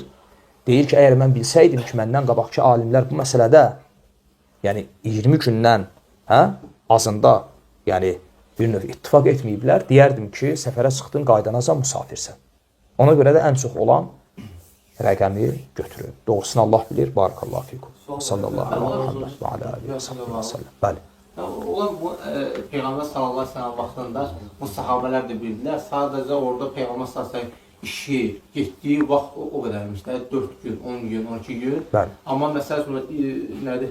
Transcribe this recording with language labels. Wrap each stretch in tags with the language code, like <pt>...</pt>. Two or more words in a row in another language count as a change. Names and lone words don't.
<az>Deyir ki, əgər mən bilsəydim ki, məndən qabaqki alimlər bu məsələdə, yəni 20 gündən azında, yəni bir növ ittifaq etməyiblər, deyərdim ki, səfərə çıxdın, qaydanacan musafirsən. Ona görə də ən çox olan rəqəmi götürün. Doğrusunu Allah bilir.</az> <ar>بارك الله فيكم. صلى الله عليه وسلم وعلى آله وسلم.</ar> <az>Bəli. Olan bu Peyğəmbər</az> <ar>صلى الله عليه وسلم</ar> <az>vaxtında bu sahabelər də bildilər. Sadəcə orada Peyğəmbər</az> <ar>صلى الله عليه وسلم</ar> <az>işi, getdiyi vaxt o qədərmiş də 4 gün, 10 gün, 12 gün. Bəli. Amma məsələn nədir?</az>